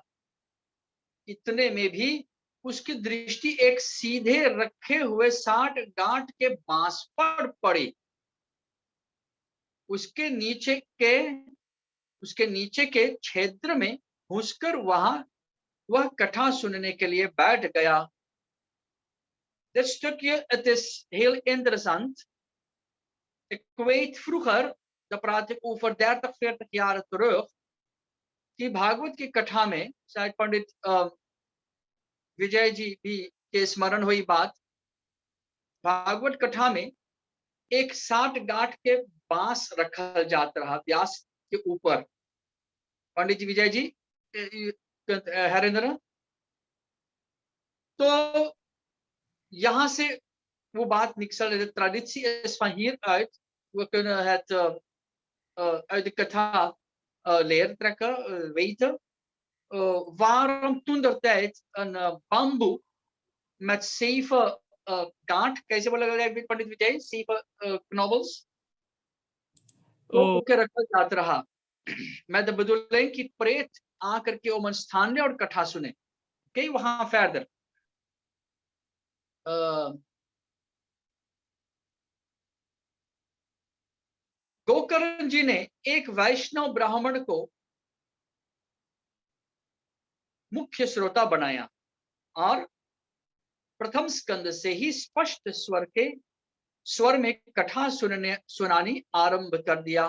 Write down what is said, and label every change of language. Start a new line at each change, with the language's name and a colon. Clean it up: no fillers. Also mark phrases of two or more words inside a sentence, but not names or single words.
Caribbean Hindustani: इतने में भी उसकी दृष्टि एक सीधे रखे हुए 60 गांठ के बांस पर पड़ी। उसके नीचे के क्षेत्र में घुसकर वह कथा सुनने के लिए बैठ गया।
Dutch: Dit stukje, het is heel interessant. Ik weet vroeger, daar praat ik over 30, 40 jaar terug,
Caribbean Hindustani: कि भागवत की कथा में शायद पंडित विजय जी भी के स्मरण हुई बात। भागवत कथा में एक 60 गांठ के बांस रखा जाता रहा व्यास के ऊपर। पंडित जी, विजय जी, हरेंद्र, तो यहाँ से वो बात niksel,
Dutch: de traditie is van hieruit, we kunnen het uit de katha leren trekken, weten waarom toen der tijd een bamboe met 7
Caribbean Hindustani: गांठ, कैसे बोला गया पंडित विजय,
Dutch: 7 knobbels,
Caribbean Hindustani: तो रखा जाता रहा। मैं तो bedoeling कि प्रेत आकर के ओमन स्थान ले और कथा सुने। कई वहां फैदर गोकर्ण जी ने एक वैष्णव ब्राह्मण को मुख्य श्रोता बनाया और प्रथम स्कंद से ही स्पष्ट स्वर में कथा सुनानी आरंभ कर दिया।